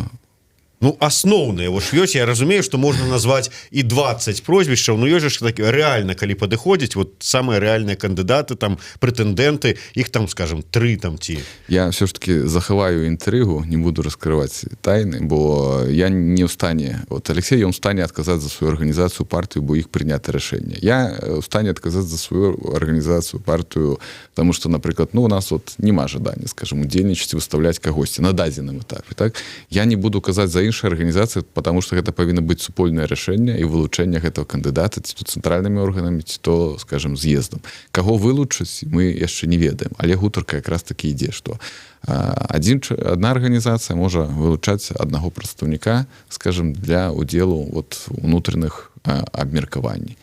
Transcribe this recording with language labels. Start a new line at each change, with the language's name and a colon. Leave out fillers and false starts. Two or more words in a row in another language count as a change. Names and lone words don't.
Belarusian: Ну, асноўныя, вось ёсць, я разумею, што можна назваць і 20 прозвішчаў, но ёсць ж такі рэальна, калі падыходзіць, вот самыя рэальныя кандыдаты, там, прэтэндэнты, іх там, скажем, 3 там ці. Я
Russian: все ж таки
Belarusian: захаваю інтрыгу, не буду раскрываць тайны, бо я не ў стане, вот Алексей, ён у стане адказаць за сваю арганізацыю, партыю, бо іх прынята рашэнне. Я у стане адказаць за сваю арганізацыю, партыю,
Russian: потому что,
Belarusian: напрыклад, ну, у нас вот нема жадання, скажем, удзельнічаць, выставляць кагосьці на дадзеным этапе, так? Я не буду казаць за іншыя арганізацыі,
Russian: потому что
Belarusian: гэта павінна быць супольнае рашэнне і вылучэнне гэтага кандыдата ці то цэнтральнымі органамі, ці то, скажем, з'ездам. Каго вылучыць, мы яшчэ не ведаем, але гутарка якраз таки ідзе, што одна арганізацыя можа вылучаць аднаго прадстаўніка, скажем, для удзелу вот унутраных абмеркаванняў.